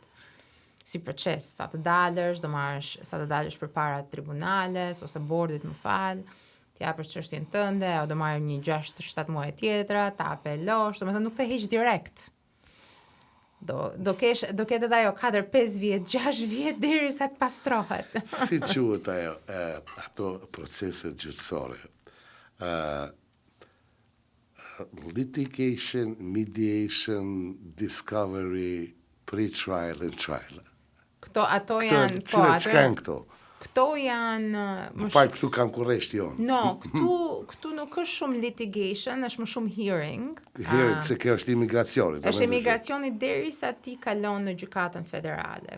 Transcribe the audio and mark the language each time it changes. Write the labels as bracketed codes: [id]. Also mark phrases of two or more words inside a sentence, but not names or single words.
[sq] Si proces, sa të dalësh përpara tribunales ose bordit, më fal, të japësh çështjen tënde, o do marrë një 6-7 muaj tjetra, ta apelosh, domethënë nuk të heq direkt. Do ketë edhe ajo 4-5 vjet, 6 vjet derisa të pastrohet. Si quhet ajo ato proceset gjyqësore? [en] Litigation, mediation, discovery, pre-trial and trial. [sq] Ato janë, çka janë këto? Këto janë... Këtu kam kurresht jonë. No, këtu nuk është shumë litigation, është më shumë hearing. Hearing, se kjo është imigracioni. Është imigracioni derisa ti kalon në gjykatën federale.